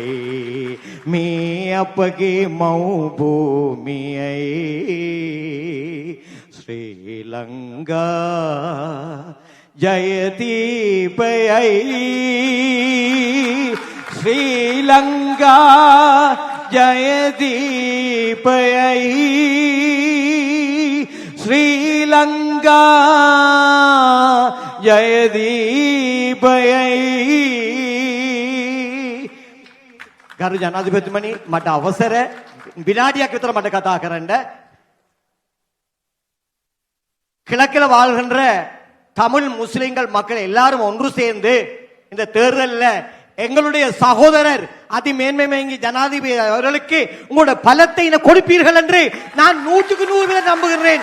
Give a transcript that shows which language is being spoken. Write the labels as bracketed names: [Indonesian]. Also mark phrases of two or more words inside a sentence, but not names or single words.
[Sinhala] මේ අපගේ මවුබිමයි ශ්‍රී ලංකා ජයදීපයයි. ශ්‍රී ලංකා ජයදීපයයි, ශ්‍රී ලංකා ජයදීපයයි. ගරු ජනාධිපතිතුමනි, මට අවසර විනාඩියක් විතර මට කතා කරන්න. [Tamil] கிழக்கில் வாழ்கின்ற தமிழ் முஸ்லிம்கள் மக்கள் எல்லாரும் ஒன்று சேர்ந்து இந்த தேர்தலில் எங்களுடைய சகோதரர் அதிமேன்மை ஜனாதிபதி அவர்களுக்கு உங்களோட பலத்தை கொடுப்பீர்கள் என்று நான் 100% நம்புகிறேன்.